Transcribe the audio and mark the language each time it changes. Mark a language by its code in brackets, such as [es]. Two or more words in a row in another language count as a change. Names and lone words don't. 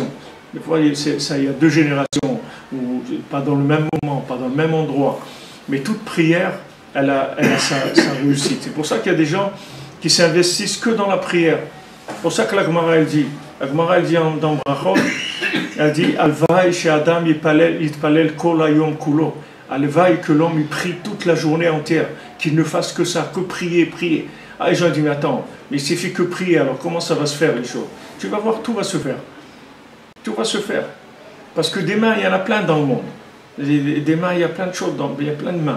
[fr] Des fois, il y a 2 générations, ou pas dans le même moment, pas dans le même endroit. Mais toute prière, elle a sa réussite. C'est pour ça qu'il y a des gens qui s'investissent que dans la prière. C'est pour ça que la Gemara, elle dit dans Brachot, elle dit « [he] הלוואי שאדם יתפלל כל היום כולו [fr] » Alvaï que l'homme il prie toute la journée entière, qu'il ne fasse que ça, que prier, prier. Ah, les gens disent « Mais attends, mais il suffit que prier, alors comment ça va se faire les choses ?» Tu vas voir, tout va se faire. Tout va se faire. Parce que des mains, il y en a plein dans le monde. Des mains, il y a plein de choses, il y a plein de mains.